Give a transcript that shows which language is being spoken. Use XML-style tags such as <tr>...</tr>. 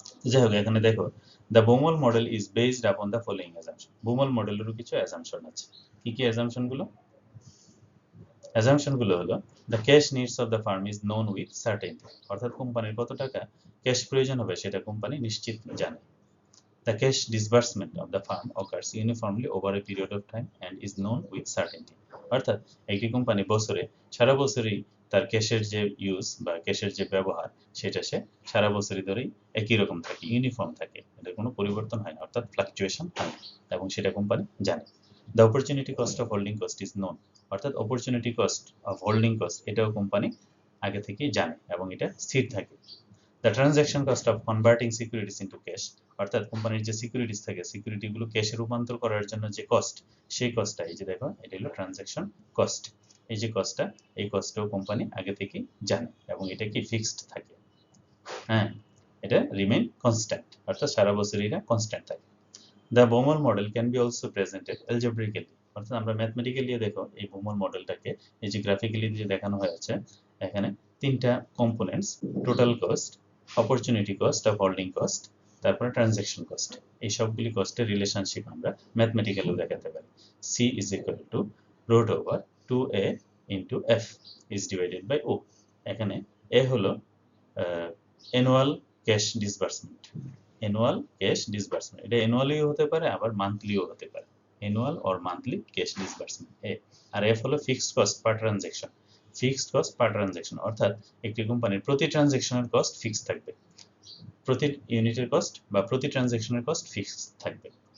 <bn>যাই হোক, এখানে দেখো</bn> <en>The Baumol model is based upon the following assumption.</en> <bn>বুমোল মডেলেরও কিছু অ্যাজাম্পশন আছে। কি কি অ্যাজাম্পশন গুলো? অ্যাজাম্পশন গুলো হলো</bn> <en>the cash needs of the firm is known with certainty,</en> <bn>অর্থাৎ কোম্পানির কত টাকা ক্যাশ প্রয়োজন হবে সেটা কোম্পানি নিশ্চিত জানে।</bn> <en>The cash disbursement of the firm occurs uniformly over a period of time and is known with certainty.</en> <bn>অর্থাৎ একটি কোম্পানি বছরে সারা বছরই তার ক্যাশের যে ইউজ বা ক্যাশের যে ব্যবহার সেটা সে সারা বছরই ধরেই একই রকম থাকে, ইউনিফর্ম থাকে, এটা কোনো পরিবর্তন হয় না, অর্থাৎ ফ্লাকচুয়েশন হয় না, এবং সেটা কোম্পানি জানে।</bn> <en>The opportunity cost of holding cost is known, অর্থাৎ opportunity cost of holding cost</en> <bn>এটাও কোম্পানি আগে থেকেই জানে এবং এটা স্থির থাকে।</bn> <en>The transaction cost of converting securities into cash,</en> <bn>অর্থাৎ কোম্পানির যে সিকিউরিটিস থাকে সিকিউরিটিগুলো ক্যাশে রূপান্তর করার জন্য যে কস্ট, সেই কস্টটা এই যে দেখো এটা হলো ট্রানজাকশন কস্ট। এই যে কস্টটা, এই কস্টটাও কোম্পানি আগে থেকেই জানে এবং এটা কি ফিক্সড থাকে, এটা রিমেইন কনস্ট্যান্ট, অর্থাৎ সারা বছর এটা কনস্ট্যান্ট থাকে।</bn> <en>The Baumol model can be also presented algebraically,</en> <bn>অর্থাৎ আমরা ম্যাথমেটিক্যালি দেখো এই Baumol মডেলটাকে এই যে গ্রাফিক্যালি যে দেখানো হয়েছে এখানে তিনটা components, total cost, opportunity cost of holding cost, তারপরে ট্রানজাকশন কস্ট, এই সবগুলি কস্টের রিলেশনশিপ আমরা ম্যাথমেটিক্যালিও দেখাতে পারি।</bn> <en>C is equal to root over 2A into F is divided by O।</en> <bn>এখানে A হলো annual cash disbursement, annual cash disbursement, এটা অ্যানুয়ালিও হতে পারে আবার মান্থলিও হতে পারে, annual or monthly cash disbursement. আর F হলো fixed cost per transaction, fixed cost per transaction, অর্থাৎ একটি কোম্পানির প্রতি ট্রানজ্যাকশনের কস্ট ফিক্সড থাকবে, প্রতি ইউনিটের কস্ট বা প্রতি ট্রানজ্যাকশনের কস্ট ফিক্সড থাকবে।</bn>